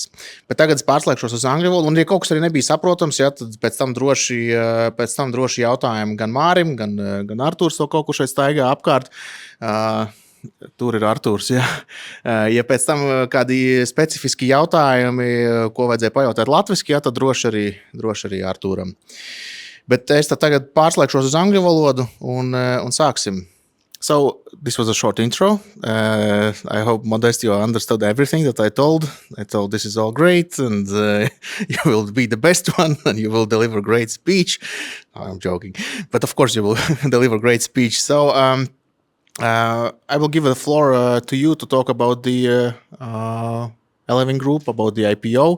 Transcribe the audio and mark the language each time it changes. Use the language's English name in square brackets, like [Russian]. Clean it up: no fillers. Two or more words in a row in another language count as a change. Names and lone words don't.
[Latvian] Bet tagad es pārslēgšos uz angļu valodu, un ja kaut kas arī nebija saprotams, tad pēc tam droši jautājumi gan Mārim, gan Artūrs to kaut kur šeit staigā apkārt. Tur ir Artūrs, ja. Ja pēc tam kādi specifiski jautājumi, ko vajadzēja pajautāt latviski, tad droši arī Artūram. Bet es tagad pārslēgšos uz angļu valodu un sāksim. [English] So, this was a short intro. I hope, Modest, you understood everything that I told. I told this is all great and you will be the best one and you will deliver great speech. I'm joking. But of course you will deliver great speech. So, I will give the floor to you to talk about the Eleving Group, about the IPO.